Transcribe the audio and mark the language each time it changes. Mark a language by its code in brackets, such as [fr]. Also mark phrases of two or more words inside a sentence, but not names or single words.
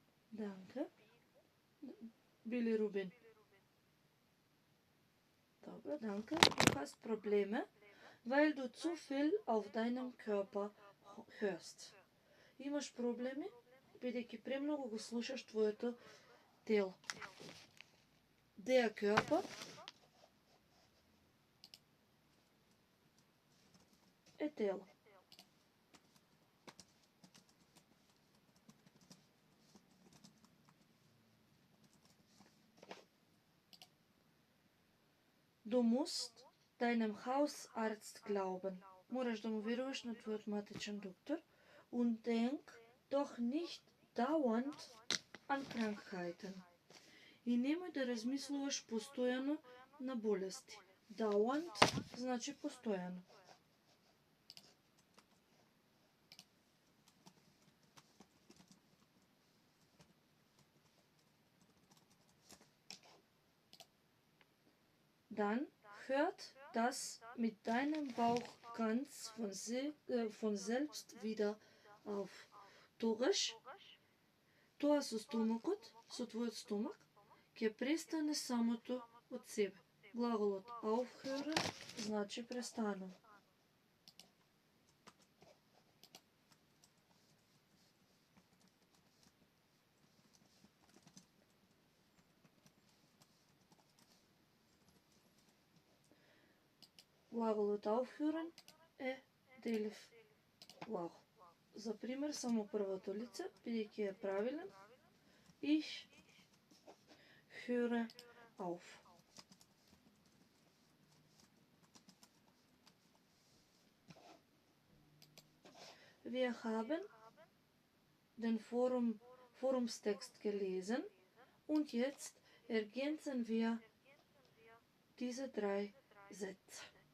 [de] Danke. Bilirubin. Dobro, danke. Du hast Probleme, weil du zu viel auf deinem Körper hörst. [mk] Имаш проблеми, бидејќи премногу го слушаш твоето тело. [de] Der Körper [mk] е тело. [de] Du musst deinem Hausarzt glauben. [mk] Мораш да му веруваш на твојот матичен доктор. [de] Und denk doch nicht dauernd an Krankheiten. [mk] И немој да размислуваш постојано на болести. Dauernd значи постојано. [de] Dann hört das mit deinem Bauch ganz von selbst wieder auf. [mk] Тогаш, тоа со стомакот, со твојот стомак, ќе престане самото од себе. Глаголот aufhören значи престанува. Глаголот aufhören е делив глагол. За пример, само првото лице, бидејќи е правилен, [de] ich höre auf. Wir haben den Forumstext gelesen und jetzt ergänzen wir diese 3 Sätze.